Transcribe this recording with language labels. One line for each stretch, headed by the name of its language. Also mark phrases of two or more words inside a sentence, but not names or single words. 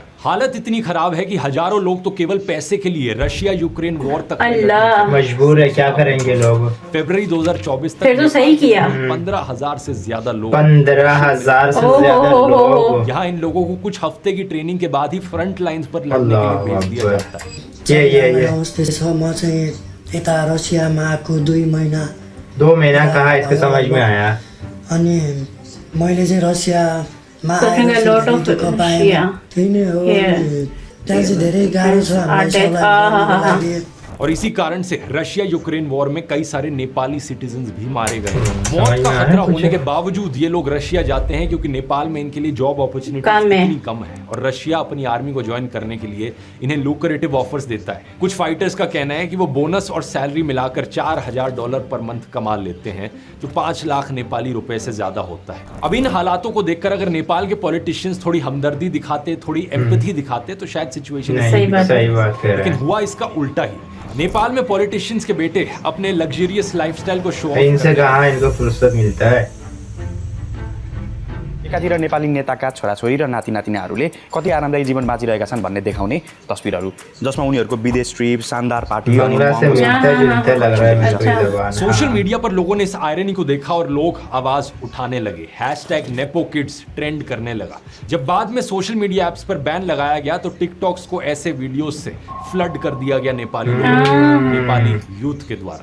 Hindi: हालत इतनी खराब है कि हजारों लोग तो केवल पैसे के लिए रशिया यूक्रेन वॉर तक अल्लाह। मजबूर है, क्या करेंगे लोग। फरवरी 2024 तक फिर तो सही किया। 15,000 से ज्यादा लोग 15,000 से ओहो, ज्यादा ओहो, लोग। यहाँ इन लोगों को कुछ हफ्ते की ट्रेनिंग के बाद ही
English: front lines
Hindi: पर लड़ने के लिए भेज दिया अल्लाह जाता है। ये
Nepali: अवस्था छ। म चाहिँ यता रसियामा आएको 2 महिना
Hindi: 2 महीना कहा इसके समझ में आया।
Nepali: अनि मैले चाहिँ रसियामा
English: Suffering a lot of
Nepali: दुःख पाएँ, Russia. त्यही नै हो। Yeah. अनि त्यहाँ चाहिँ धेरै गाह्रो छ हामीलाई Attack, सबैलाई लागि।
Hindi: और इसी कारण से रशिया यूक्रेन वॉर में कई सारे
English: Nepali citizens
Hindi: भी मारे गए। समझ मौत में का आया खतरा कुछ? होने के बावजूद ये लोग रशिया जाते हैं क्योंकि नेपाल में इनके लिए
English: job opportunity
Hindi: कम है। इतनी कम है और रशिया अपनी आर्मी को ज्वाइन करने के लिए इन्हें
English: lucrative offers
Hindi: देता है। कुछ फाइटर्स का कहना है कि वो बोनस और सैलरी मिलाकर $4,000
English: per month
Hindi: कमा लेते हैं, जो 5 लाख नेपाली रुपए से ज्यादा होता है। अब इन हालातों को देखकर अगर नेपाल के पॉलिटिशियंस थोड़ी हमदर्दी दिखाते, थोड़ी एम्पैथी दिखाते तो शायद सिचुएशन नहीं, सही बात है। सही बात कह रहे लेकिन हैं। हुआ इसका उल्टा ही। नेपाल में पॉलिटिशियंस के बेटे अपने लग्जरियस लाइफस्टाइल को
English: show off
Hindi: इनसे कहाँ इनको फुर्सत मिलता है।
Nepali: एकातिर नेपाली नेताका छोराछोरी र नाति नातिनाहरूले कति आरामदायी जीवन बाँचिरहेका छन् भन्ने देखाउने तस्बिरहरू, जसमा उनीहरूको विदेश ट्रिप, शानदार पार्टी अनि
Hindi: बंगला से मिलता जुलता लग रहा है मेरे को ये अच्छा। जबान। सोशल हाँ। मीडिया पर लोगों ने इस आयरनी को देखा और लोग आवाज उठाने लगे।
English: nepo kids
Hindi: ट्रेंड करने लगा। जब बाद में
English: social media apps
Hindi: पर बैन लगाया गया तो टिकटॉक्स को ऐसे वीडियोस से फ्लड कर दिया गया
English: Nepali youth
Hindi: के द्वारा।